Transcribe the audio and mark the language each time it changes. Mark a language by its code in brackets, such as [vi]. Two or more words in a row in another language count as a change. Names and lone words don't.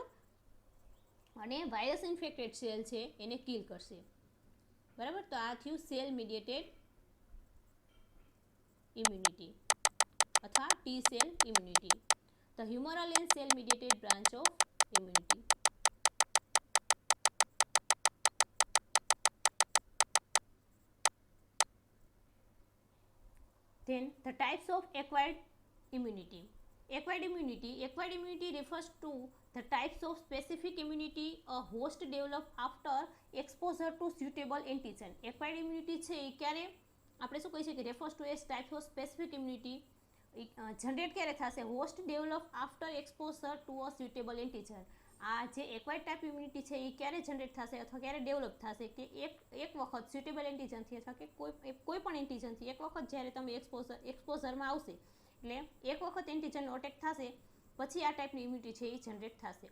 [gu] અને [en] virus infected cell [gu] છે એને કિલ કરશે, બરાબર. તો આ થયું [en] cell mediated immunity અથવા T cell immunity, the humoral and cell mediated branch of immunity. Then the types of acquired immunity. Acquired immunity refers to the types of specific immunity a host develop after exposure to suitable antigen. Acquired immunity [gu] છે એ ક્યારે આપણે શું કહી શકીએ, [en] refers to as types of specific immunity જનરેટ [gu] ક્યારે થશે, [en] host develop after exposure to a suitable antigen. [gu] આ જે [en] acquired type immunity [gu] છે એ ક્યારે જનરેટ થશે અથવા ક્યારે ડેવલપ થશે કે એક વખત સ્યુટેબલ એન્ટીજનથી અથવા કે કોઈ પણ એન્ટીજનથી એક વખત જ્યારે તમે એક્સપોઝરમાં આવશે એટલે એક વખત એન્ટીજનનો અટેક થશે પછી આ ટાઈપની ઇમ્યુનિટી છે એ જનરેટ થશે.